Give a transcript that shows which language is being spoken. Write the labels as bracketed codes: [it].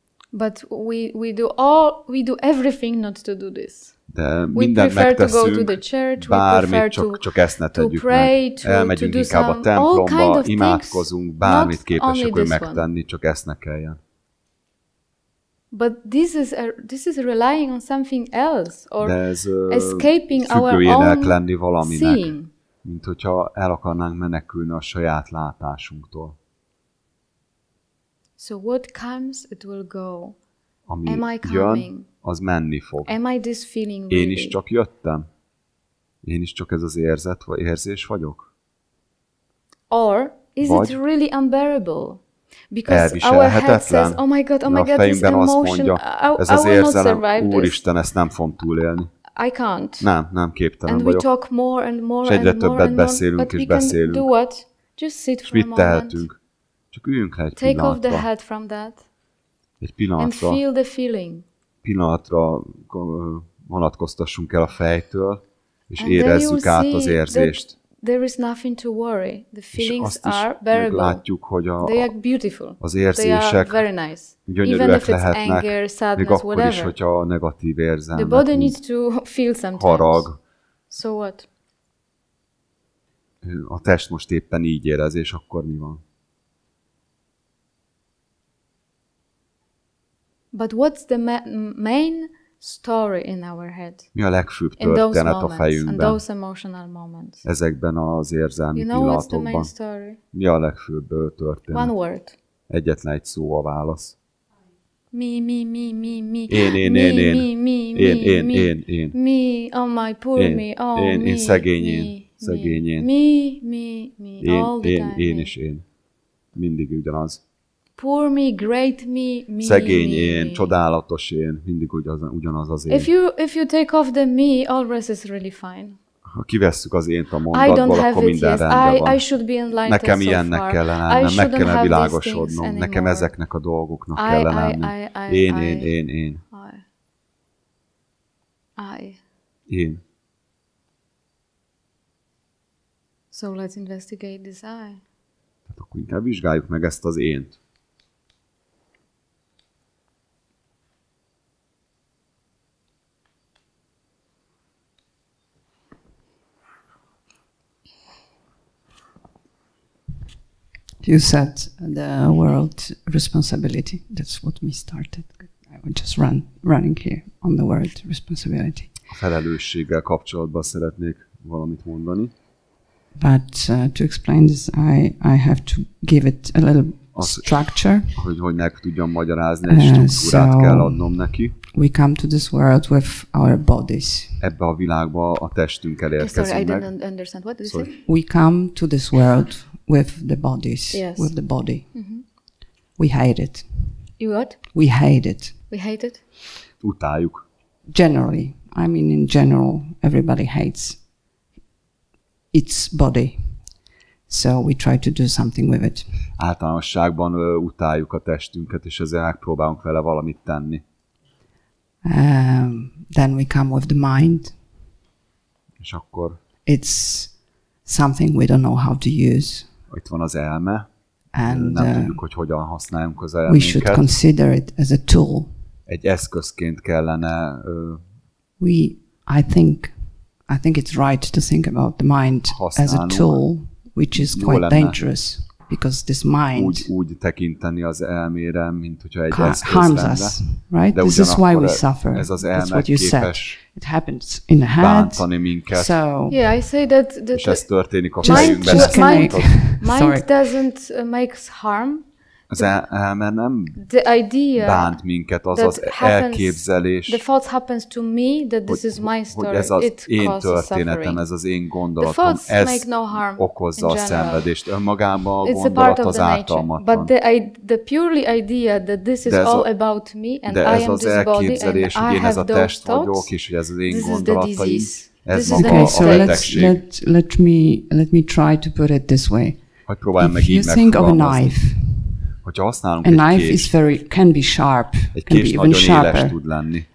[en] But we do everything not to do this. [hu] De mindent megteszünk, bármit, csak ezt ne tegyük meg. Elmegyünk inkább a templomba, imádkozunk, bármit képesek megtenni, csak ezt ne kelljen. [en] But this is relying on something else, or escaping our own [hu] lenni valaminek, [en] seeing. [hu] Mint hogyha el akarnánk menekülni a saját látásunktól. [en] So what comes, it will go. [hu] Ami [en] Am I coming? [hu] jön, az menni fog. [en] Am I this feeling really? [hu] Én is csak jöttem. Én is csak ez az érzés vagyok. [en] Or is it really unbearable? Because our head says, oh my God, this emotion, [hu] ez az érzelem, Úristen, ezt nem fogom túlélni. [en] I can't. [hu] Nem képtelen [en] and [hu] vagyok. [en] We talk more and more [hu] és egyre többet beszélünk és beszélünk. [en] Do what? Just sit for a moment. [hu] Tehetünk? Csak üljünk le egy pillanatra. [en] Take off the head from that. [hu] Egy pillanatra. [en] And feel the feeling. [hu] Pillanatra vonatkoztassunk el a fejtől, és érezzük át az érzést. [en] There is nothing to worry. The feelings are bearable. [hu] Látjuk, hogy [en] they are beautiful. [hu] Az érzések gyönyörűek lehetnek, [en] anger, sadness, [hu] még akkor [en] whatever. [hu] is, hogyha negatív érzelmek, [en] the body needs to feel sometimes. [hu] Harag. [en] So what? [hu] A test most éppen így érez, és akkor mi van? [en] But what's the main story in our head? [hu] Mi a legfőbb történet a fejünkben? [en] In those emotional moments. [hu] Ezekben az érzelmi pillanatokban. [en] What's the main story? [hu] Mi a legfőbb történet? [en] One word. [hu] Egyetlen egy szó a válasz. [en] Me. [hu] Én. [en] Me, oh my poor me, oh me. [hu] Én, szegény én. [en] Me, all the time. [hu] Én és én. Mindig ugyanaz. [en] Poor me, great me. [hu] Szegény én, csodálatos én, mindig ugyanaz az én. [en] If you take off the me, all rest is really fine. [hu] Ha kivesszük az ént a mondatból, akkor minden rendben van. [en] I should be enlightened. [hu] Nekem ilyennek kellene lennem, meg kellene világosodnom, nekem ezeknek a dolgoknak kellene lennem. Én. Én. [en] So let's investigate this I. [hu] Tehát akkor inkább vizsgáljuk meg ezt az ént. [en] You said the word responsibility. That's what we started. I was just running here on the word responsibility. [hu] A felelősséggel kapcsolatban szeretnék valamit mondani. [en] But to explain this, I have to give it a little structure. [hu] Hogy meg tudjam magyarázni, egy struktúrát kell adnom neki. [en] We come to this world with our bodies. [hu] Ebbe a világba a testünkkel érkezünk [en] Sorry, I didn't understand. What did you say? We come to this world with the bodies, with the body. We hate it. You what? We hate it. We hate it? [hu] Utáljuk. [en] Generally, I mean in general, everybody hates its body. So we try to do something with it. [hu] Általánosságban utáljuk a testünket, és ezzel megpróbálunk vele valamit tenni. [en] Then we come with the mind. [hu] És akkor [en] it's something we don't know how to use. [hu] Itt van az elme. [en] And [hu] nem tudjuk, hogy hogyan használjunk az elménket. [en] We should consider it as a tool. [hu] Egy eszközként kellene [en] I think it's right to think about the mind as a tool, which is quite dangerous, because this mind [hu] úgy tekinteni az elmére, mint hogyha egy eszköz [en] harms us, right? [hu] De [en] this is why we suffer. [hu] Ez az elme [en] That's what you said. It happens in the head. [hu] Bántani minket. [en] So, yeah, I say that [hu] és ez történik a fejünkben. [en] Mind doesn't make harm. [hu] Az elme nem bánt minket, az elképzelés. [en] The thought happens to me that this is my story. [hu] Hogy ez az én történetem, ez az én gondolatom, ez okozza a szenvedést. Önmagában a gondolat az ártalmatlan. [en] But the purely idea that this is all about me and I am this body and I have those thoughts, [hu] és hogy ez az én gondolataim, ez maga a betegség. [en] Let me try to put it this way. [hu] Hogy próbáljam meg így megfogalmazni. Hogyha használunk [en] a knife is can be sharp. [hu] Egy kés nagyon éles tud lenni.